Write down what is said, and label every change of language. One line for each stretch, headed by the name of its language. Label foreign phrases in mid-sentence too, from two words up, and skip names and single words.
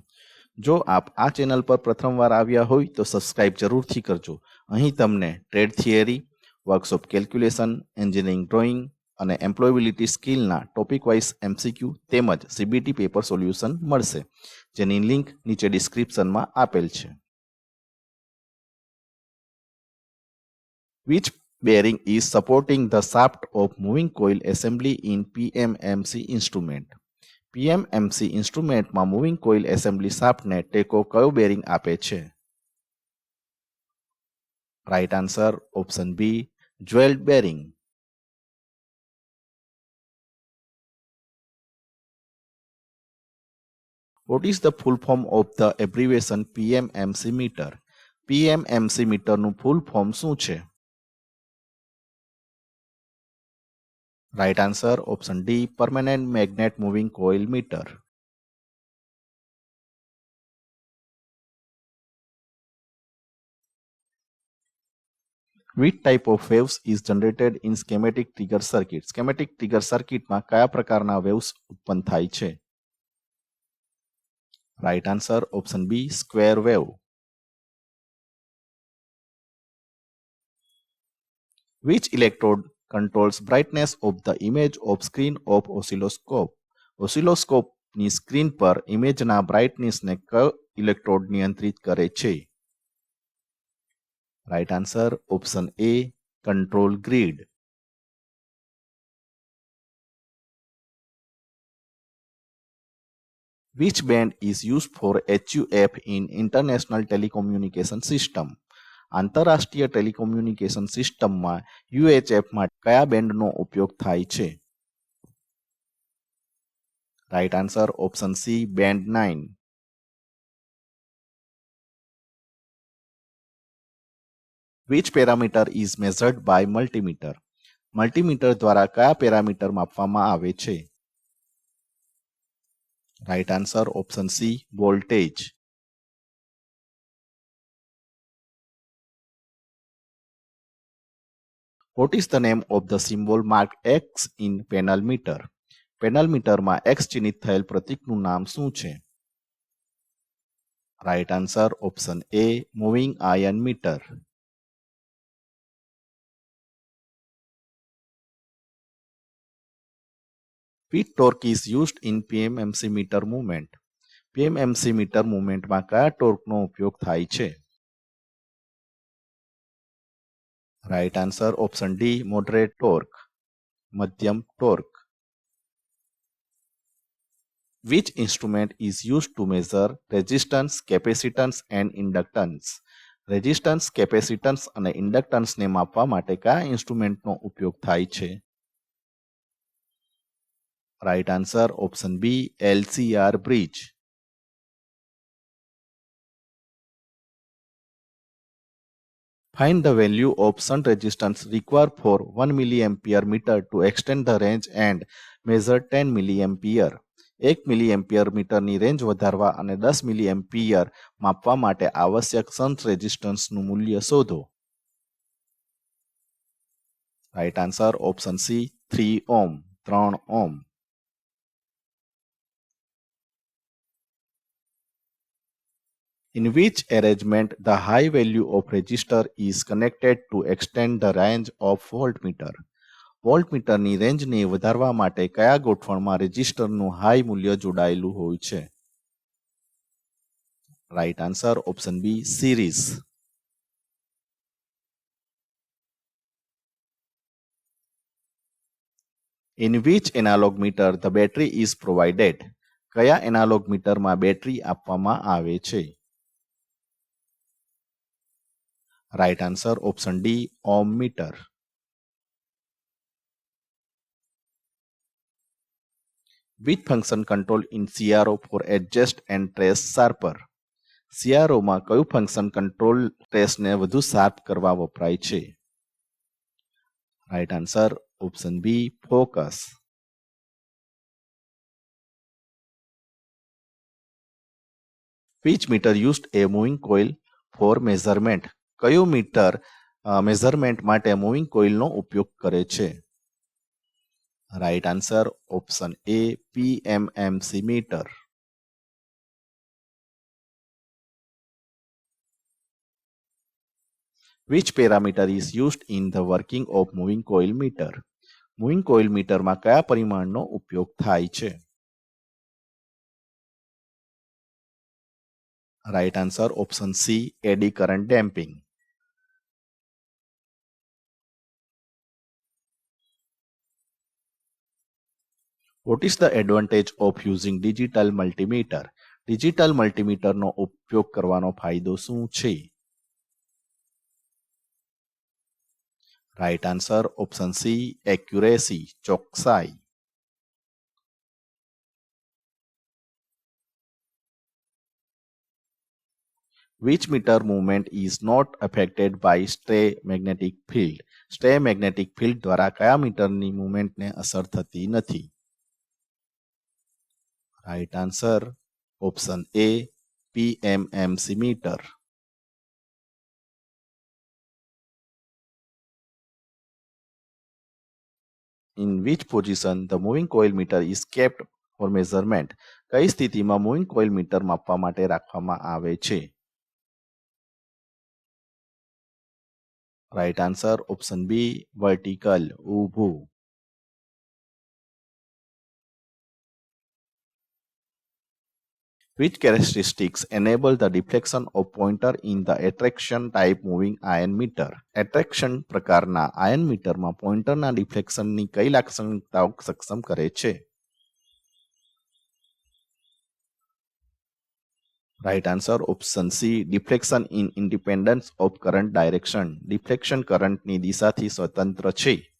Gujarati: જો આપ આ ચેનલ પર પ્રથમવાર આવ્યા હોય તો સબસ્ક્રાઇબ જરૂરથી કરજો। અહીં તમને
English: trade theory, workshop calculation, engineering drawing
Gujarati: અને
English: employability skill topic wise MCQ
Gujarati: તેમજ
English: CBT paper solution
Gujarati: મળશે, જેની લિંક નીચે ડિસ્ક્રિપ્શનમાં આપેલ છે।
English: Which bearing is supporting the shaft of moving coil assembly in PMMC instrument? PMMC instrument moving coil assembly shaft
Gujarati: ટેકો કયો બેરિંગ આપે છે?
English: right answer option B, jewelled bearing. What is the full form of the abbreviation PMMC meter?
Gujarati: PMMC મીટરનું
English: full form
Gujarati: શું છે?
English: right answer option D, permanent magnet moving coil meter. Which type of waves is generated in schematic trigger circuit? Schematic trigger circuit
Gujarati: માં કયા પ્રકારના waves ઉત્પન્ન થાય છે?
English: right answer option B, square wave. Which electrode controls brightness of the image of screen of oscilloscope?
Gujarati: Oscilloscope ની સ્ક્રીન પર ઇમેજના બ્રાઇટનેસને કયો ઇલેક્ટ્રોડ નિયંત્રિત કરે છે?
English: right answer option A, control grid. Which band is used for HUF in international telecommunication system?
Gujarati: આંતરરાષ્ટ્રીય
English: telecommunication system
Gujarati: UHF માટે કયા બેન્ડનો ઉપયોગ થાય છે?
English: right answer option C, band 9. Which parameter is measured by multimeter?
Gujarati: મલ્ટીમીટર દ્વારા કયા પેરામીટર માપવામાં આવે છે?
English: right answer option C, voltage. What is the name of the symbol marked X in panel meter? panel meter
Gujarati: X ચિહ્નિત થયેલ પ્રતીકનું નામ શું છે?
English: right answer option A, moving iron meter. Which torque is used in PMMC meter movement? PMMC meter movement
Gujarati: માં કયા ટોર્કનો ઉપયોગ થાય છે?
English: right answer option D, moderate torque,
Gujarati: મધ્યમ ટોર્ક।
English: Which instrument is used to measure resistance, capacitance and inductance? resistance, capacitance
Gujarati: અને ઇન્ડક્ટન્સને માપવા માટે કયા ઇન્સ્ટ્રુમેન્ટનો ઉપયોગ થાય છે?
English: right answer option B, LCR bridge. Find the value of shunt resistance required for 1 milliampere meter to extend the range and measure 10 milliampere.
Gujarati: 1
English: milliampere meter range
Gujarati: વધારવા અને 10 મિલીએમ્પિયર માપવા માટે આવશ્યક
English: shunt resistance
Gujarati: મૂલ્ય શોધો।
English: right answer option C, 3 ohm, 3 ohm. In which arrangement the high value of resistor is connected to extend the range of voltmeter? voltmeter range
Gujarati: વધારવા માટે કયા ગોઠવણમાં
English: resistor high
Gujarati: મૂલ્ય જોડાયેલું હોય છે?
English: right answer option B, series. In which analog meter the battery is provided?
Gujarati: કયા
English: analog meter battery
Gujarati: આપવામાં આવે છે?
English: right answer option D, ohm meter. Which function control in CRO for adjust and trace sharper?
Gujarati: CRO માં કયું
English: function control trace
Gujarati: વધુ શાર્પ કરવા વપરાય છે?
English: right answer option B, focus. Which meter used a moving coil for measurement?
Gujarati: કયું મીટર મેઝરમેન્ટ માટે
English: moving coil
Gujarati: ઉપયોગ કરે છે?
English: right answer option A PMMC meter. Which parameter is used in the working of moving coil meter? moving coil meter
Gujarati: કયા પરિમાણનો ઉપયોગ થાય છે?
English: right answer option C eddy current damping. What is the advantage of using digital multimeter? digital multimeter
Gujarati: ઉપયોગ કરવાનો ફાયદો શું છે?
English: right answer option C accuracy, ચોકસાઈ. Which meter movement is not affected by stray magnetic field? stray magnetic field
Gujarati: દ્વારા કયા મીટરની મૂવમેન્ટને અસર થતી નથી?
English: right answer option A PMMC meter. In which position the moving coil meter is kept for measurement?
Gujarati: કઈ સ્થિતિમાં
English: moving coil meter
Gujarati: માપવા માટે રાખવામાં આવે છે?
English: right answer option B vertical, ઊભું. Which characteristics enable the deflection of pointer in the attraction type moving iron meter?
Gujarati: એટ્રેક્શન પ્રકારના
English: iron meter pointer deflection
Gujarati: કઈ લાક્ષણિકતાઓ સક્ષમ કરે છે?
English: right answer option C deflection in independence of current direction. deflection current
Gujarati: દિશાથી સ્વતંત્ર છે.